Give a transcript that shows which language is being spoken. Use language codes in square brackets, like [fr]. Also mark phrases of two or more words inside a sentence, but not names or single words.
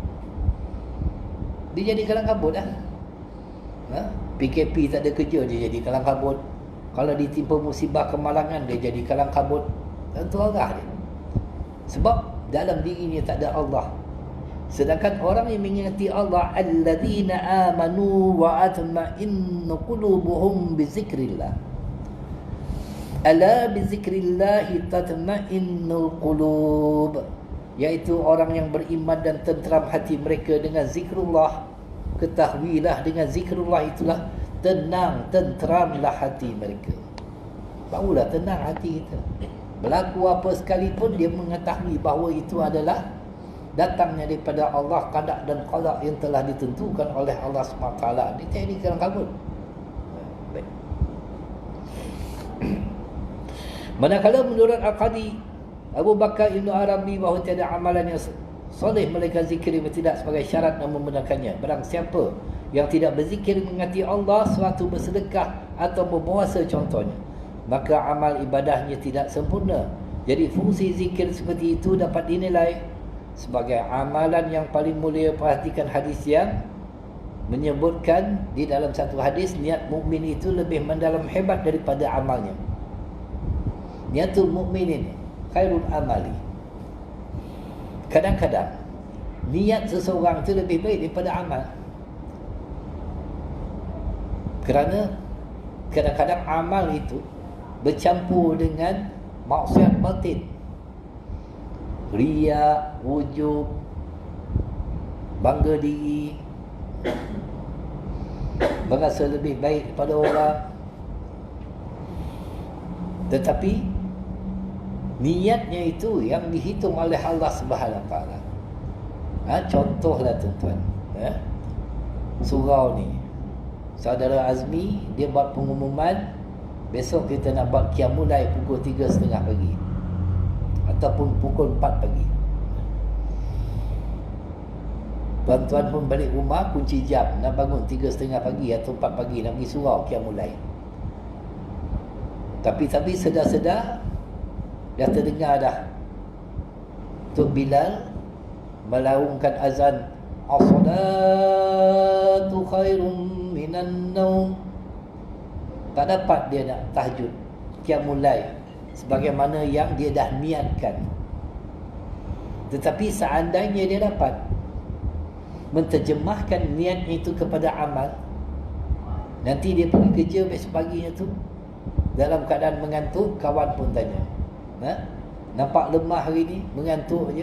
[ms] Dia jadi kalang kabut dah. PKP tak ada kerja, dia jadi kalang kabut. Kalau ditimpa musibah kemalangan, dia jadi kalang kabut. Tentu arah dia. Sebab dalam dirinya tak ada Allah. Sedangkan orang yang mengingati Allah, [ar] الذين آمنوا وتطمئن قلوبهم بذكر الله. ألا بذكر الله تطمئن القلوب. [ms] Iaitu orang yang beriman dan tenteram hati mereka dengan zikrullah. Ketahuilah dengan zikrullah itulah tenang, tenteramlah hati mereka. Barulah tenang hati kita. Berlaku apa sekalipun dia mengetahui bahawa itu adalah datangnya daripada Allah, qada dan qada yang telah ditentukan oleh Allah SWT. Dia tak dikira kabul. Baik. Manakala menurut Al-Qadi Abu Bakar Ibn Arabi bahawa tiada amalan yang soleh melainkan zikir yang tidak sebagai syarat dan membenarkannya. Barang siapa yang tidak berzikir mengingati Allah, suatu bersedekah atau berpuasa contohnya, maka amal ibadahnya tidak sempurna. Jadi fungsi zikir seperti itu dapat dinilai sebagai amalan yang paling mulia. Perhatikan hadis yang menyebutkan di dalam satu hadis, niat mukmin itu lebih mendalam hebat daripada amalnya. [ar] نية المؤمنين خير العمل. [ms] Kadang-kadang niat seseorang itu lebih baik daripada amal. Kerana kadang-kadang amal itu bercampur dengan maksiat batin, riya, wujub, bangga diri, merasa lebih baik daripada orang. Tetapi niatnya itu yang dihitung oleh Allah [ar] سبحانه وتعالى. [ms] Contohlah tuan-tuan, surau ni, saudara Azmi dia buat pengumuman, besok kita nak buat qiyamulai pukul 3.30 pagi ataupun pukul 4 pagi. Tuan-tuan pun balik rumah kunci jam, nak bangun 3.30 pagi atau 4 pagi nak pergi surau qiyamulai. Tapi sedar-sedar dah terdengar dah Tok Bilal melaungkan azan, [ar] الصلاة خير من النوم. [ms] Tak dapat dia nak tahajud qiyamulai sebagaimana yang dia dah niatkan. Tetapi seandainya dia dapat menterjemahkan niatnya itu kepada amal, nanti dia pergi kerja besok paginya tu dalam keadaan mengantuk, kawan pun tanya, nampak lemah hari ni, mengantuk je.